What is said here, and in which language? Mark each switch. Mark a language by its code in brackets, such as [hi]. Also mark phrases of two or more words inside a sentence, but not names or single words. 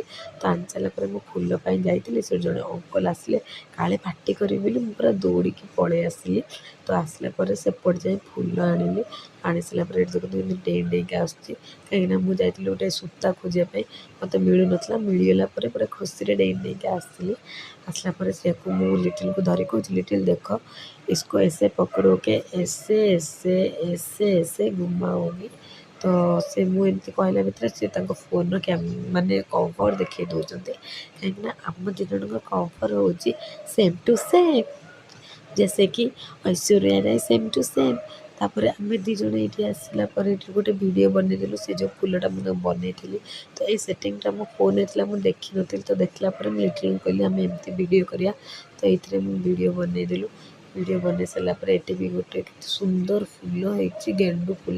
[or] ତ ଆଣି ସାରିଲା ପରେ ମୁଁ ଫୁଲ ପାଇଁ ଯାଇଥିଲି, ସେ ଜଣେ ଅଙ୍କଲ୍ ଆସିଲେ କାଳେ ପାଟି କରିବି ବୋଲି ମୁଁ ପୁରା ଦୌଡ଼ିକି ପଳେଇ ଆସିଲି। ତ ଆସିଲା ପରେ ସେପଟେ ଯାଇ ଫୁଲ ଆଣିଲି। ଆଣି ସାରିଲା ପରେ ଏଠି ଦେଖନ୍ତୁ ଏମିତି ଡେଇଁକି ଆସୁଛି, କାହିଁକିନା ମୁଁ ଯାଇଥିଲି ଗୋଟେ ସୂତା ଖୋଜିବା ପାଇଁ, ମୋତେ ମିଳୁନଥିଲା। ମିଳିଗଲା ପରେ ପୁରା ଖୁସିରେ ଡେଇଁକି ଆସିଲି। ଆସିଲା ପରେ ସେଇଆକୁ ମୁଁ ଲିଟିଲ୍‌କୁ ଧରି କହୁଛି ଲିଟିଲ୍ ଦେଖ [hi] इसको ऐसे पकड़ो के ऐसे घुमाओगी। [or] ତ ସେ ମୁଁ ଏମିତି କହିଲା ଭିତରେ ସେ ତାଙ୍କ ଫୋନ୍‌ର ମାନେ କଭର୍ ଦେଖେଇ ଦେଉଛନ୍ତି, କାହିଁକିନା ଆମ 2 ଜଣଙ୍କ କଭର୍ ହେଉଛି [en] same to same. [hi] जैसे कि ऐश्वर्या राय [en] same to same. [or] ତାପରେ ଆମେ 2 ଜଣ ଏଇଠି ଆସିଲା ପରେ ଏଠି ଗୋଟେ ଭିଡ଼ିଓ ବନେଇଦେଲୁ। ସେ ଯେଉଁ ଫୁଲଟା ମୁଁ ତାଙ୍କୁ ବନେଇଥିଲି, ତ ଏଇ ସେଟିଂଟା ମୋ ଫୋନ୍‌ରେ ଥିଲା, ମୁଁ ଦେଖିନଥିଲି। ତ ଦେଖିଲା ପରେ ମୁଁ ଲିଟିଲ୍‌ଙ୍କୁ କହିଲି ଆମେ ଏମିତି ଭିଡ଼ିଓ କରିବା। ତ ଏଇଥିରେ ମୁଁ ଭିଡ଼ିଓ ବନେଇଦେଲୁ। ଭିଡ଼ିଓ ବନେଇ ସାରିଲା ପରେ ଏଠି ବି ଗୋଟେ କେତେ ସୁନ୍ଦର ଫୁଲ ହେଇଛି, ଗେଣ୍ଡୁ ଫୁଲ।